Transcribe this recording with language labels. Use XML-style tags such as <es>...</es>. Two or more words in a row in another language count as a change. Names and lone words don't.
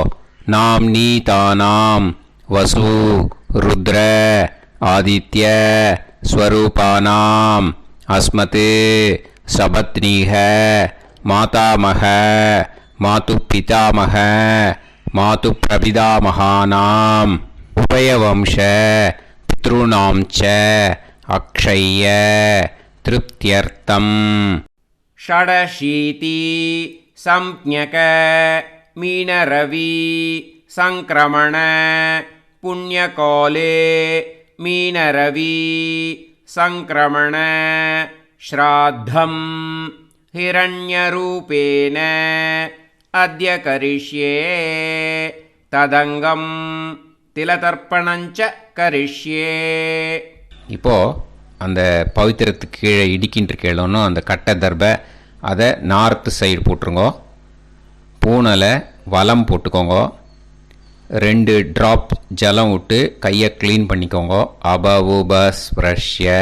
<sa>नाम् नी तानाम् वसु रुद्र आदित्य स्वरूपाणाम् अस्मत् सपत्नीक मातामह मातु पितामह मातु प्रपितामहानाम् उभयवंश पितृणाम् च अक्षय्य तृप्त्यर्थम्. षडशीति संज्ञक मीनरवि संक्रमण पुण्यकाले मीनरवि संक्रमण श्राद्धं हिरण्यरूपेण अद्य करिष्ये तदंगम तिलतर्पणञ्च करिष्ये.</sa> <ta>இப்போது அந்த பவித்திரத்துக்கு கீழே இடிக்கின்ற கேளோன்னு அந்த கட்டை தர்பை அதை</ta> <en>north side</en> <ta>போட்டுருங்க. பூனலை வலம் போட்டுக்கோங்க. 2 ட்ராப் ஜலம் விட்டு கையை க்ளீன் பண்ணிக்கோங்க. அபவுபஸ்ப்ரஷ்ய.</ta>